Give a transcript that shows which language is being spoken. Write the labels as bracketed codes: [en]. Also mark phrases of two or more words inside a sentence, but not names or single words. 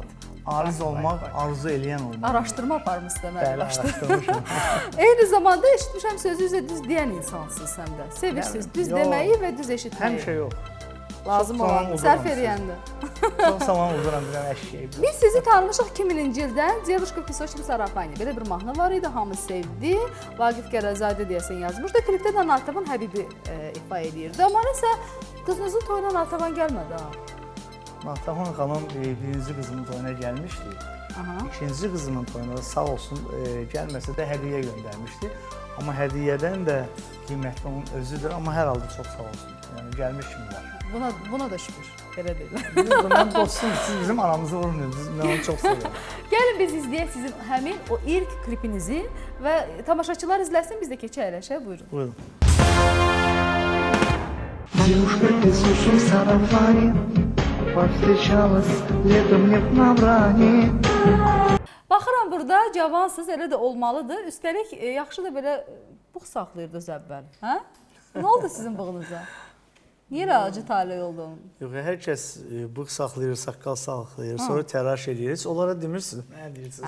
[az] Ariz olmaq, arzu eləyən olmaq. Araşdırma aparmışsınız deməli. Bəli, araşdırmışam. Eyni zamanda eşitmişəm sözü üzə düz deyən insansınız həm də. Sevirsiniz düz Yox. deməyi və düz eşitməyi. Həmişə yox. Lazım Çox zaman olan, uduram sərf eləyəndə. Çox zaman uduram bilən əşyəyi. Biz sizi tanımışıq 2000-ci ildən Девушка в песочном сарафане. Belə bir mahnı var idi, hamı sevdi. Vaqif Qərəzadə deyəsən yazmışdı. Klipdə də Natəvan Həbibi ifa edirdi. Amma nəsə qızınızın toyuna Natəvan gəlmədi ha. Natəvan xanım birinci qızının toyuna gəlmişdi. İkinci qızının toyuna sağ olsun gəlməsə də hədiyyə göndərmişdi. Amma hədiyyədən də qiymətli onun özüdür. Amma hər halda çox sağ olsun. Yəni gəlmiş kimlər. Buna da şükür. Belə deyil. Mən dostum, siz bizim aramızı vurmuyorsunuz. Mən onu çox sevirəm. Gəlin biz izləyək sizin həmin o ilk klipinizi və tamaşaçılar izləsin, biz də keçək əyləşək. Buyurun. Buyurun. [ru] Девушка в песочном сарафане повстречалась летом мне в Навране. [az] Baxıram burada cavansız, elə də olmalıdır. Üstəlik yaxşı da belə bığ saxlayırdınız əvvəl. Hə? Nə oldu sizin bığınıza? Niyə elə acı talih oldu onun? Yox, hər kəs bığ saxlayır, saqqal saxlayır, sonra təraş edir. Heç onlara demirsiniz. Nə deyirsiniz?